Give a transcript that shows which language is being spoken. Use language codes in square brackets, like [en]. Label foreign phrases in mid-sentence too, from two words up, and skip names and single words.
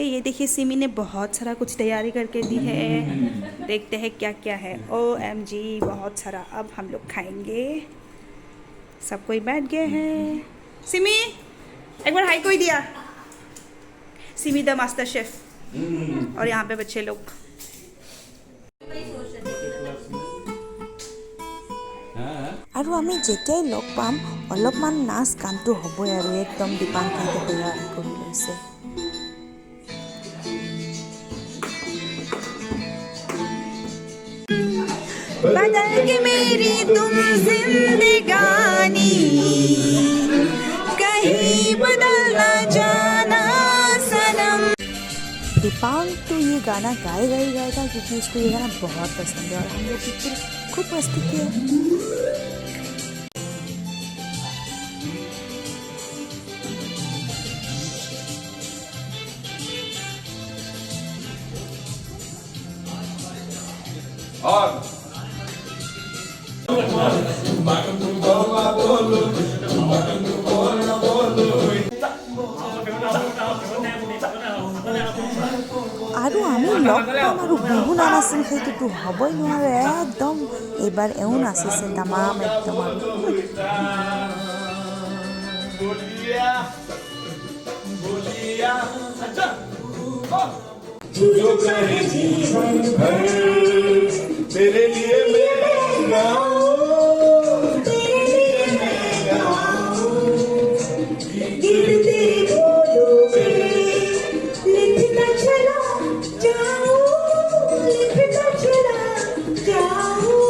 [hi] ये देखिए सिमी ने बहुत सारा कुछ तैयारी करके दी है। देखते हैं क्या क्या है। OMG, बहुत सारा। अब हम लोग खाएंगे। सब कोई बैठ गए हैं। सिमी एक बार हाई कोई दिया। सिमी [en] the master chef. [hi] और यहाँ पे बच्चे लोग। [as] আৰু আমি যেতিয়াই লগ পাম অলপমান নাচ গানটো হ'বই আৰু একদম দীপাংকিতে তৈয়াৰ কৰি লৈছে। [hi] बदल के मेरी तुम जिंदगानी, कहीं बदल ना जाना सनम। दीपांग तो ये गाना गाएगा क्योंकि उसको ये गाना बहुत पसंद है और हम लोग बिल्कुल खूब मस्ती किए। और [as] আৰু আমি লগ পাম আৰু বিহু নানাচিম সেইটোতো হ'বই নোৱাৰে। একদম এইবাৰ এওঁ নাচিছে তামাম একদম। [hi] जो चाहे जीवन भर तेरे लिए मैं गाऊं, तेरे लिए मैं गाऊं, गीत तेरे बोलों पे लिखता चला जाऊं, लिखता चला जाऊं।